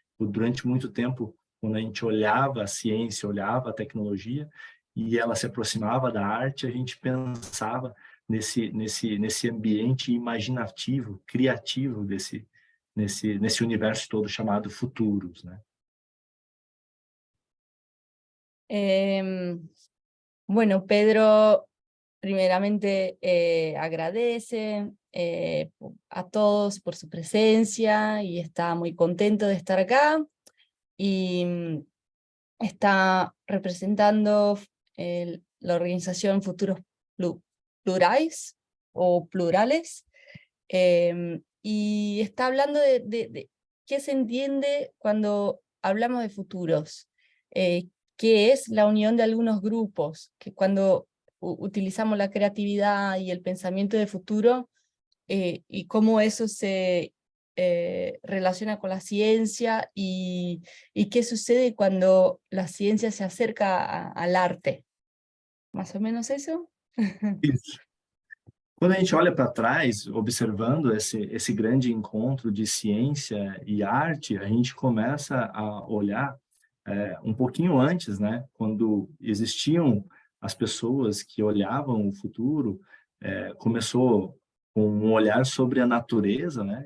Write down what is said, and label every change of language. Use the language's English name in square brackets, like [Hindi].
[Portuguese] Durante muito tempo, quando a gente olhava a ciência, olhava a tecnologia, e ela se aproximava da arte, a gente pensava nesse ambiente imaginativo, criativo nesse universo todo chamado futuros, né? [Spanish] Bueno, Pedro primeramente agradece a todos por su presencia y está muy contento de estar acá y está representando la organización Futuros Plurais o Plurales y está hablando de qué se entiende cuando hablamos de futuros, qué es la unión de algunos grupos, que cuando utilizamos la creatividad y el pensamiento de futuro y cómo eso se relaciona con la ciencia y qué sucede cuando la ciencia se acerca al arte. ¿Más o menos eso? [Portuguese] Isso. Quando a gente olha para trás, observando esse grande encontro de ciência e arte, a gente começa a olhar um pouquinho antes, né? Quando existiam as pessoas que olhavam o futuro, começou com um olhar sobre a natureza, né?